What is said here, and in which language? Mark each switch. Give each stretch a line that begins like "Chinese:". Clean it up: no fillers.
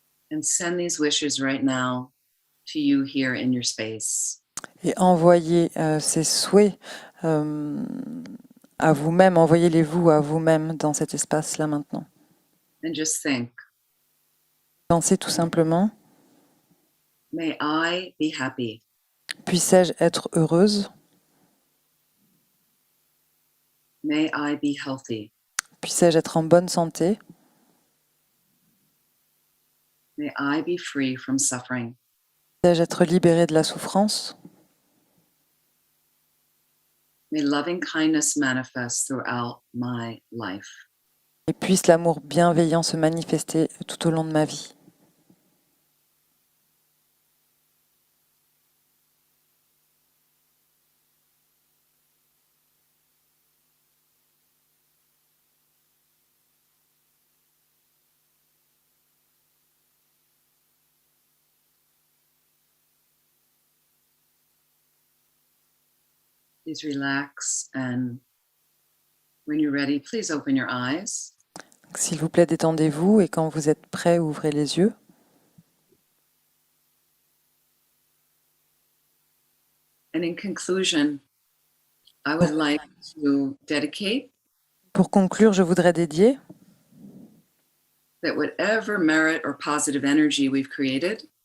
English: And send these wishes right now to you here in your space.
French: Et envoyez ces souhaits à vous-même, envoyez-les-vous à vous-même dans cet espace-là maintenant.
English: And just think,
French: Pensez tout simplement,
English: may I be happy.
French: puissais-je être heureuse?
English: May I be healthy.
French: Puissais-je être en bonne santé?
English: May I be free from suffering.
French: Puissais-je être libérée de la souffrance?
English: May loving kindness manifest throughout my life.
French: Et puisse l'amour bienveillant se manifester tout au long de ma vie.
English: Please relax, and when you're ready, please open your eyes.
French: S'il vous plaît, détendez-vous et quand vous êtes prêt, ouvrez les yeux.
English: And in conclusion, I would like to dedicate
French: Pour conclure, je voudrais dédier
English: that whatever merit or positive energy we've created,